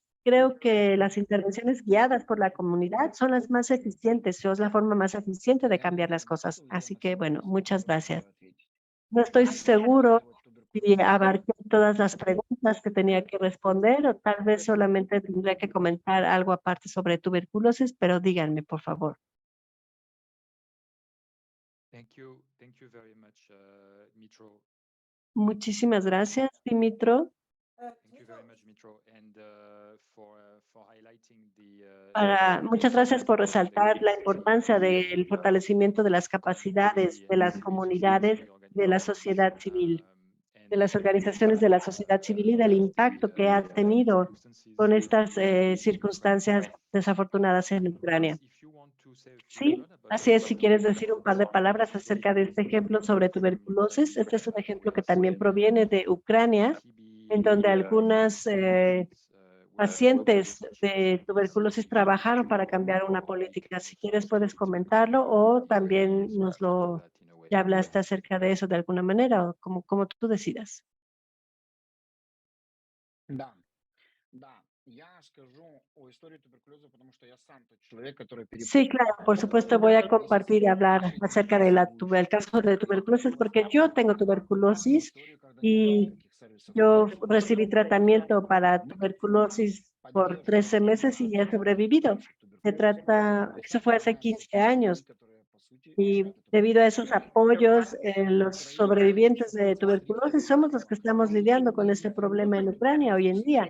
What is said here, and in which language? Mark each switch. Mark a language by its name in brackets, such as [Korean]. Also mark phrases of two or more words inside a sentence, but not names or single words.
[Spanish] Creo que las intervenciones guiadas por la comunidad son las más eficientes, o es la forma más eficiente de cambiar las cosas. Así que, bueno, muchas gracias. No estoy seguro si abarqué todas las preguntas que tenía que responder o tal vez solamente tendría que comentar algo aparte sobre tuberculosis, pero díganme, por favor. [English] Thank you very much, Mitro. [Spanish] Muchísimas gracias, Dimitro, [English] Thank you very much, Mitro, and for highlighting [Spanish] muchas gracias por resaltar la importancia del [English] the [Spanish] fortalecimiento de las capacidades de las [English] civil [Spanish] comunidades, [English] society [Spanish] de la sociedad civil, de [English] and [Spanish] las organizaciones de la sociedad civil y del impacto que ha tenido con estas circunstancias desafortunadas en Ucrania. Sí, así es. Si quieres decir un par de palabras acerca de este ejemplo sobre tuberculosis, este es un ejemplo que también proviene de Ucrania, en donde algunas pacientes de tuberculosis trabajaron para cambiar una política. Si quieres, puedes comentarlo o también ya hablaste acerca de eso de alguna manera o como tú decidas. [Russian] Да, да. Я скажу о истории туберкулеза, потому что я сам тот человек, который [Spanish] Sí, claro, por supuesto voy a compartir y hablar acerca del caso de tuberculosis, porque yo tengo tuberculosis y yo recibí tratamiento para tuberculosis por 13 meses y he sobrevivido. Eso fue hace 15 años y debido a esos apoyos, los sobrevivientes de tuberculosis somos los que estamos lidiando con este problema en Ucrania hoy en día.